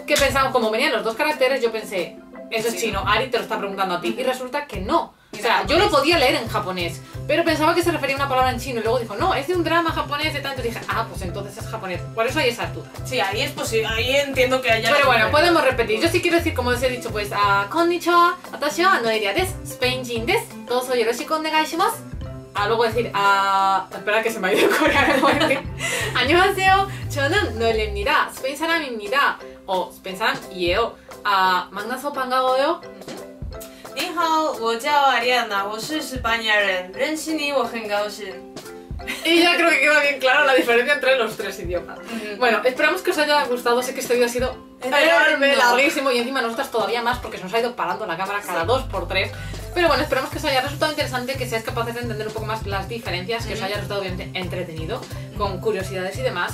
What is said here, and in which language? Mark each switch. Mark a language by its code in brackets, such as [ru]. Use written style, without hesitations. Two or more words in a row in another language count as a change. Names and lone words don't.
[es] Que pensamos, como venían los dos caracteres, yo pensé, eso es chino, Ari te lo está preguntando a ti, y resulta que no. O sea, yo lo podía leer en japonés, pero pensaba que se refería a una palabra en chino y luego dijo, no, es de un drama japonés de tanto. Y dije, pues entonces es japonés. Por eso hay esa duda. Sí, ahí es posible, ahí entiendo que haya... Pero bueno, podemos repetir. Yo sí quiero decir, como os he dicho, pues, [ja] こんにちは、私はNoeliaです、Spain人です、どうぞよろしくお願いします. [es] Luego decir, espera que se me ha ido el coreano. [ko] 안녕하세요, 저는 노엘리입니다. 스페인 사람입니다. O 스페인 사람이에요. 만나서 반가워요. [zh] 你好，我叫 Ariadna, 我是西班牙人，认识你我很高兴. [es] Y ya creo que queda bien claro la diferencia entre los tres idiomas. Bueno, esperamos que os haya gustado. Sé que este vídeo ha sido enorme, larguísimo y encima nosotras todavía más porque se nos ha ido parando la cámara cada 2x3. Pero bueno, esperamos que os haya resultado interesante, que seáis capaces de entender un poco más las diferencias, que os haya resultado bien entretenido, con curiosidades y demás.